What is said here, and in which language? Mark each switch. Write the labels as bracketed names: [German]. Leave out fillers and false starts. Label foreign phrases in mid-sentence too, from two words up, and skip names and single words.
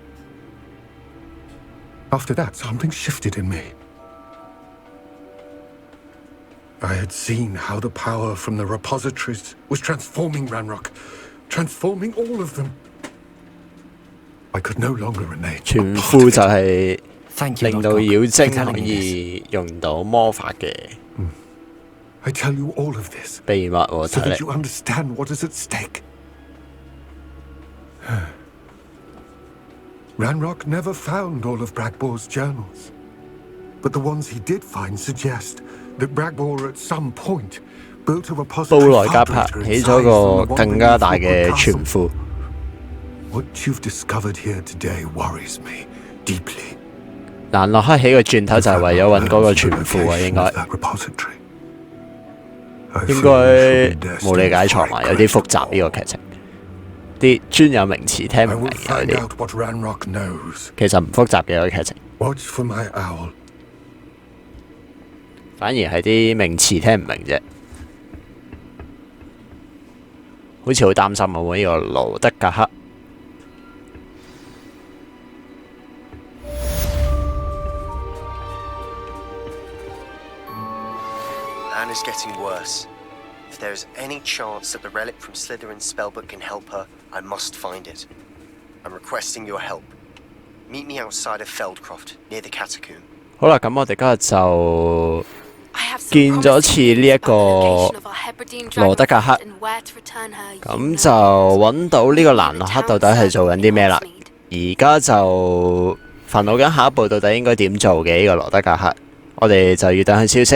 [English] After that, something shifted in me. I had seen how the power from the repositories was transforming Ranrock, transforming all of them. I could no longer remain. [Cantonese] 全副就係 [English] Thank you, [Cantonese] 令到 [English] Lodgok, [Cantonese] 妖 [English] for [Cantonese] 精 [English] telling [Cantonese] 可 [English] me this. [Cantonese] 以用到魔法嘅 [English] I tell you all of this [Cantonese] 秘密喎， [English] so [Cantonese] 睇 [English] that [Cantonese] 嚟 [English] you understand what is at stake. Ranrock never found all of Bragbor's journals, but the ones he did find suggest that Bragbor at some point built a [Cantonese] 布 [English] repository [Cantonese] 萊加 [English] far [Cantonese] 帕 [English] greater [Cantonese] 起 [English] in [Cantonese] 咗 [English] size [Cantonese] 個 [English] than the one [Cantonese] 更加大 [English] beneath [Cantonese] 嘅 [English] Rookwood [Cantonese] 全 [English] Castle. [Cantonese] 副。 [English] What you've discovered here today worries me deeply. [Cantonese] 蘭洛克起個轉頭就係為咗揾嗰個全副啊，應該 [English] That repository. I [Cantonese] 應 [English] fear [Cantonese] 該 [English] you shouldn't dare [Cantonese] 冇理 [English] stay [Cantonese] 解錯 [English] for [Cantonese] 埋， [English] it, [Cantonese] 有啲 [English] Greg. [Cantonese] 複雜呢個劇情，啲專有名詞聽 [English] I [Cantonese] 唔明 [English] will [Cantonese] 嘅有 [English] find [Cantonese] 啲， [English] out what Ranrock knows. [Cantonese] 其實唔複雜嘅個劇情， [English] Watch for my owl. [Cantonese] 反而係啲名詞聽唔明啫。好似好擔心我呢個羅德格克。 [English] Anna's getting worse. If there is any chance that the relic from Slytherin's spellbook can help her, I must find it. I'm requesting your help. Meet me outside of Feldcroft, near the catacomb. [Cantonese] 好啦，咁我哋今日就見咗次呢一個羅德格克，咁就揾到呢個蘭洛克到底係做緊啲咩啦？而家就煩惱緊下一步到底應該點做嘅呢個羅德格克，我哋就要等佢消息。